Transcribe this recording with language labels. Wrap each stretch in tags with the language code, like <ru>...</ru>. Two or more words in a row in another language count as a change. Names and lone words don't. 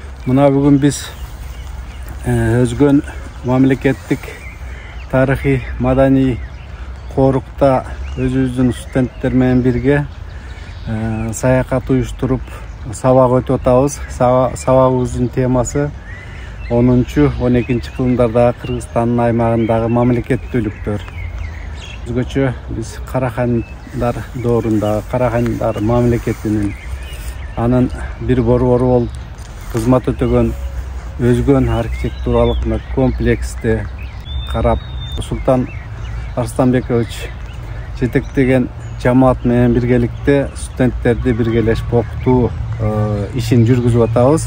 <ky>Мына бүгүн биз Өзгөн мамлекеттик тарыхый маданий корукта өзүбүздүн студенттер менен бирге саякат уюштуруп сабак өтүп атабыз. Sabagыбыздын темасы 10-12 кылымдарда Кыргызстандын аймагындагы мамлекеттүүлүктөр. Өзгөчө биз Карахандар доорунда Карахандар мамлекетинин анын бир борбору болуп кызмат өтөгөн Özgön архитектуралык комплексти карап Султан Арстанбекович жетектеген жамаат менен биргеликте студенттерди биргелешип окутуу ишин жүргүзүп атабыз.</ky>